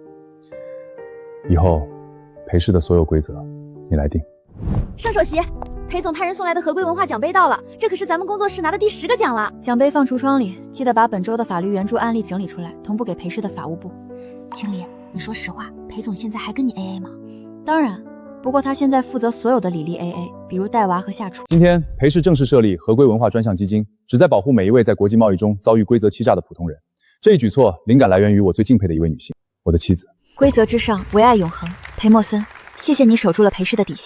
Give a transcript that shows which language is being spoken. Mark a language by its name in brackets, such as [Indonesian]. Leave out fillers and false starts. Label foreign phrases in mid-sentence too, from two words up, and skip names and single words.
[Chinese] 以後，裴氏的所有規則，你來定。盛首席，裴總派人送來的合規文化獎杯到了，這可是咱們工作室拿的第10個獎了。獎杯放櫥窗裡，記得把本周的法律援助案例整理出來，同步給裴氏的法務部。青离，你說實話，裴總現在還跟你 AA 嗎？當然，不過他現在負責所有的李丽 AA， 比如帶娃和下廚。今天，裴氏正式設立合規文化專項基金，旨在保護每一位在國際貿易中遭遇規則欺詐的普通人。這一舉措靈感來源於我最敬佩的一位女性，我的妻子。規則之上，唯愛永恆。裴默森，謝謝你守住了裴氏的底線。